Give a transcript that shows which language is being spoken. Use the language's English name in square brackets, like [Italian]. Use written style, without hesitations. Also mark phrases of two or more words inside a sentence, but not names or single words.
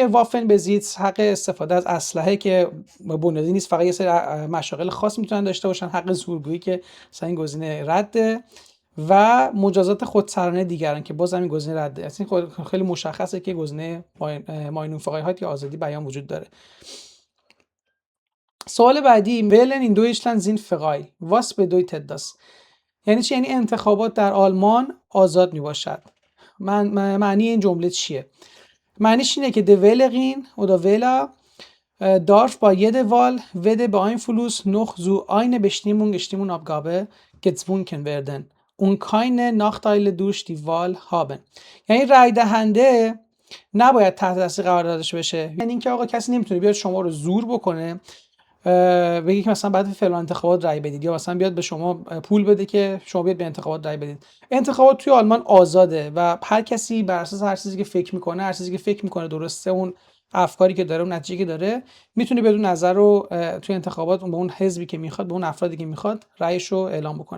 [Persian] وافن بزیت، حق استفاده از اسلحه که بنیادی نیست، فقط یه سری مشاغل خاص میتونن داشته باشن، حق زورگویی که مثلا این گزینه رده و مجازات خودسرانه دیگران که باز همین گزینه رده. اصلا خیلی مشخصه که گزینه Meinungsfreiheit یا آزادی بیان وجود داره. سوال بعدی [German] Wählen in Deutschland sind frei. Was bedeutet das؟ [Persian] یعنی چی؟ یعنی انتخابات در آلمان آزاد می باشد. معنی این جمله چیه؟ معنیش اینه که [German] de Wählerin oder Wähler darf bei jeder Wahl weder beeinflusst noch zu einer Stimmabgabe gezwungen werden und keine Nachteile durch die Wahl haben. [Persian] یعنی رای دهنده نباید تحت تاثیر قرار داده بشه. یعنی اینکه آقا کسی نمیتونه بیاد شما رو زور بکنه بگی که مثلا بعد فلان انتخابات رای بدید یا مثلا بیاد به شما پول بده که شما بیاد به انتخابات رای بدید. انتخابات توی آلمان آزاده و هر کسی بر اساس هر چیزی که فکر میکنه، هر چیزی که فکر میکنه درسته، اون افکاری که داره، اون نتیجه‌ای که داره، میتونه بدون نظر رو توی انتخابات به اون حزبی که میخواد، به اون افرادی که میخواد رأیش رو اعلام بکنه.